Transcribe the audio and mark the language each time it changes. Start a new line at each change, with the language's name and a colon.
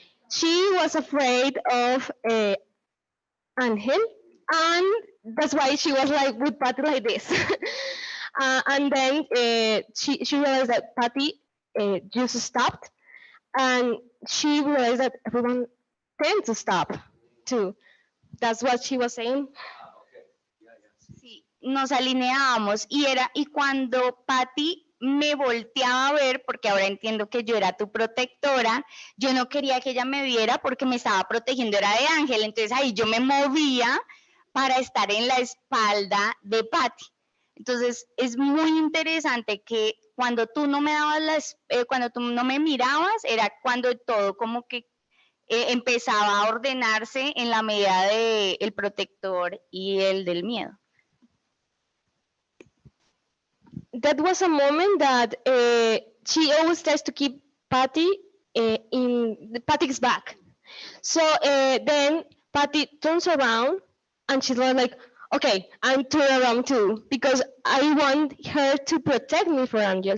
English: She was afraid of Angel, and that's why she was like with Patty like this. And then she realized that Patty just stopped, and she realized that everyone tend to stop too. That's what she was saying.
Spanish: Sí, nos alineábamos y cuando Patty me volteaba a ver, porque ahora entiendo que yo era tu protectora, yo no quería que ella me viera porque me estaba protegiendo, era de Ángel, entonces ahí yo me movía para estar en la espalda de Patty. Entonces es muy interesante que cuando tú no me dabas cuando tú no me mirabas, era cuando todo como que empezaba a ordenarse en la medida de el protector y el del miedo.
English: That was a moment that she always tries to keep Patty in Patty's back. So then Patty turns around and she's like, okay, I'm turning around too because I want her to protect me for Angel.